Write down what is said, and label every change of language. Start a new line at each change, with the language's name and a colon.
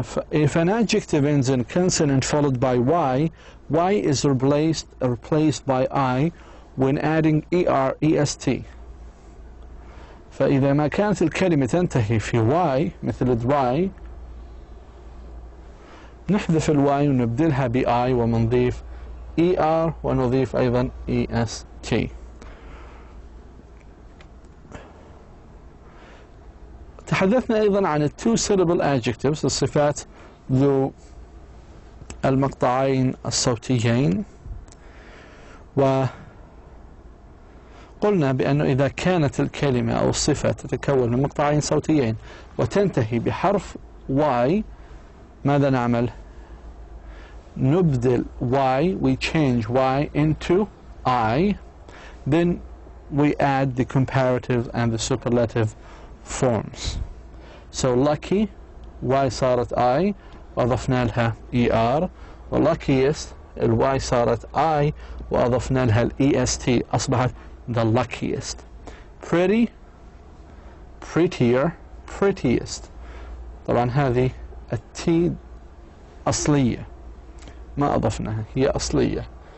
English: If an adjective ends in consonant followed by Y is replaced by I when adding ER EST.
Arabic: فإذا ما كانت الكلمة تنتهي في Y مثل dry نحذف الواي ونبدلها بآي ونضيف ER ونضيف أيضا EST. تحدثنا أيضا عن
English: two syllable adjectives،
Arabic: الصفات ذو المقطعين الصوتيين، وقلنا بأنه إذا كانت الكلمة أو الصفة تتكون من مقطعين صوتيين وتنتهي بحرف Y، ماذا نعمل؟ نبدل Y,
English: we change Y into I, then we add the comparative and the superlative forms.
Arabic: So lucky Y صارت I وأضفنا لها ER، والluckiest الY صارت I وأضفنا لها EST، أصبحت
English: the luckiest. Pretty prettier prettiest.
Arabic: طبعا هذه التي أصلية ما أضفناها، هي أصلية.